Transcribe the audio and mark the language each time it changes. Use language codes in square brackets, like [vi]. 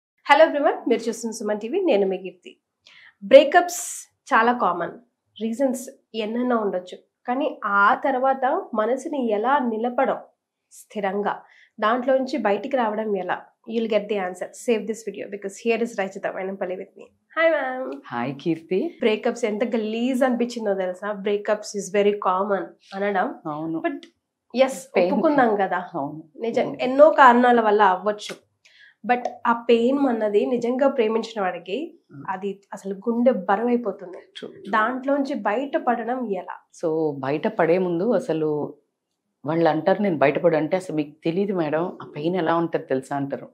[te] Hello everyone, మీరు చూస్తున్న Suman TV. నేను మీ కీర్తి. బ్రేకప్స్ చాలా కామన్, రీజన్స్ ఎన్నెన్నో ఉండొచ్చు. కానీ ఆ తర్వాత మనసుని ఎలా నిలపడం స్థిరంగా, దాంట్లో నుంచి బయటికి రావడం ఎలా? [en] You'll get the answer. Save this video because here is Rachita Vainampalli with me. Hi ma'am. Hi Kirti. [te] Breakups enta galease అనిపించిందో తెలుసా? Breakups is very common అనడం. అవును. బట్ yes, ఒప్పుకుందాం కదా. అవును. నిజం ఎన్నో కారణాల వల్ల అవ్వచ్చు. బట్ ఆ పెయిన్ అన్నది నిజంగా ప్రేమించిన వాడికి అది అసలు గుండె బరువైపోతుంది. దాంట్లోంచి బయటపడడం ఎలా? సో బయటపడే ముందు అసలు వాళ్ళు అంటారు నేను బయటపడు అంటే అసలు మీకు తెలియదు మేడం ఆ పెయిన్ ఎలా ఉంటుంది తెలుసా అంటారు.